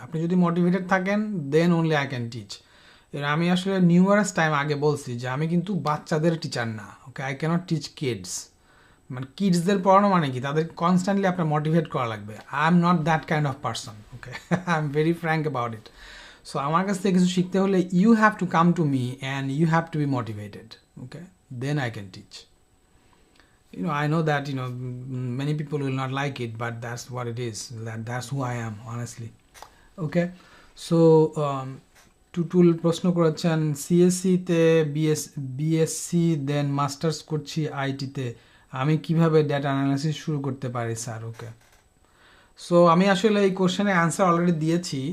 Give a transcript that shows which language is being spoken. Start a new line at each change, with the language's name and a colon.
Bangla: আপনি যদি মোটিভেটেড থাকেন
English: Then only I can teach.
Bangla: আমি আসলে নিউয়ারেস্ট টাইম আগে বলছি যে আমি কিন্তু বাচ্চাদের টিচার না, ওকে,
English: I can't teach kids.
Bangla: মানে কিডসদের পড়ানো মানে কি, তাদের কনস্ট্যান্টলি আপনার মোটিভেট করা লাগবে।
English: I am not that kind of person, okay, I am very frank about it. So
Bangla: আমার কাছ থেকে কিছু শিখতে হলে
English: You have to come to me and you have to be motivated, okay, then I can teach. I know that many people will not like it, but that's what it is. That's who I am, honestly.
Bangla: Okay, so Tutul প্রশ্ন করেছেন CSC তে BSc দেন masters করছি আইটিতে, আমি কিভাবে data analysis শুরু করতে পারি sir? ওকে, so আমি আসলে এই কোশ্চেনের অ্যান্সার অলরেডি দিয়েছি।